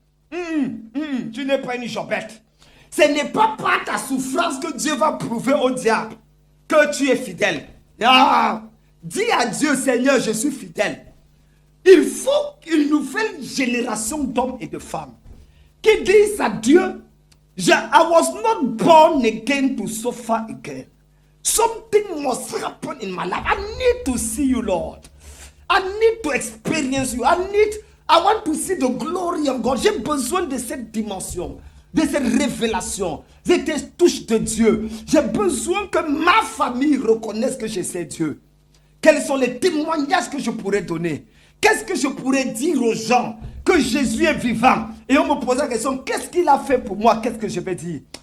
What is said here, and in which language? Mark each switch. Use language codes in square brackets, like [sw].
[fr] Tu n'es pas une Jobette. Ce n'est pas par ta souffrance que Dieu va prouver au diable que tu es fidèle. Dis à Dieu, Seigneur, je suis fidèle. Il faut une nouvelle génération d'hommes et de femmes qui disent à Dieu, [en] I was not born again to suffer again. Something must happen in my life. I need to see you, Lord. I need to experience you. I want to see the glory of God. [fr] J'ai besoin de cette dimension, de cette révélation, de cette touche de Dieu. J'ai besoin que ma famille reconnaisse que je sais Dieu. Quels sont les témoignages que je pourrais donner? Qu'est-ce que je pourrais dire aux gens? Que Jésus est vivant. Et on me pose la question, qu'est-ce qu'il a fait pour moi? Qu'est-ce que je vais dire?